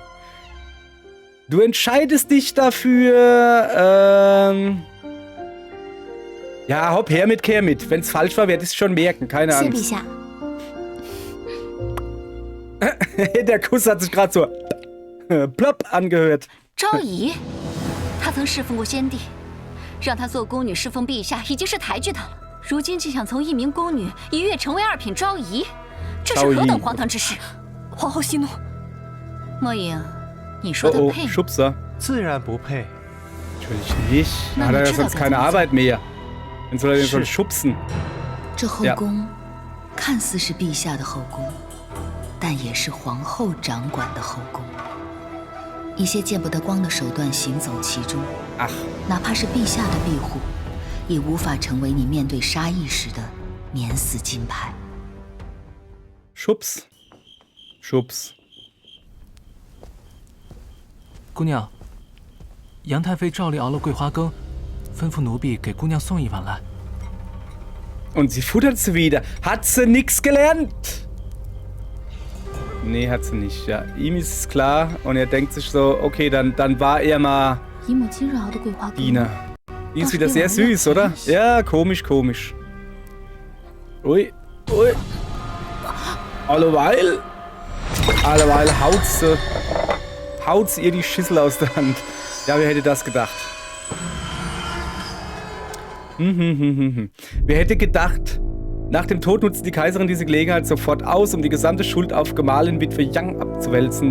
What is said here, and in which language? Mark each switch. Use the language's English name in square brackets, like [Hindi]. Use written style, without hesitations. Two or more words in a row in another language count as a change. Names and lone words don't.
[German] Du entscheidest dich dafür, ja, hopp, her mit Kermit. Wenn's falsch war, werde ich es schon merken, keine [Chinese] 谢陛 [German] Angst. [Chinese] 下。 [German] Der Kuss hat sich gerade so plopp angehört. [Chinese] 昭仪，她曾侍奉过先帝，让她做宫女侍奉陛下已经是抬举她了。如今竟想从一名宫女一跃成为2品昭仪，这是何等荒唐之事！皇后息怒。莫影，你说 [German] Oh [Chinese] 的 [German] oh, [Chinese] 配吗？ [German] Schubser. [Chinese] 自然不配。 [German] Natürlich nicht. Na, Hat er ja natürlich sonst auch keine ganz Arbeit mehr. Dann soll er den schon schubsen. [Chinese] 这后宫看似是陛下的后宫，但也是皇后掌管的后宫。一些见不得光的手段行走其中， [German] Ach, [Chinese] 哪怕是陛下的庇护，也无法成为你面对杀意时的免死金牌。 [German] Schubs. Schubs. [Chinese] 姑娘，杨太妃照例熬了桂花羹，吩咐奴婢给姑娘送一碗来。 [German] Und sie futtert sie wieder. Hat sie nix gelernt? Nee, hat sie nicht, ja. Ihm ist es klar und er denkt sich so, okay, dann war er mal [Chinese] 以母亲热熬的桂花羹， [German] Diener. Die ist wieder sehr süß, oder? Ja, komisch. Ui. Alleweil haut sie ihr die Schüssel aus der Hand. Ja, wer hätte das gedacht? Wer hätte gedacht, nach dem Tod nutzt die Kaiserin diese Gelegenheit sofort aus, um die gesamte Schuld auf Gemahlin Witwe Yang abzuwälzen.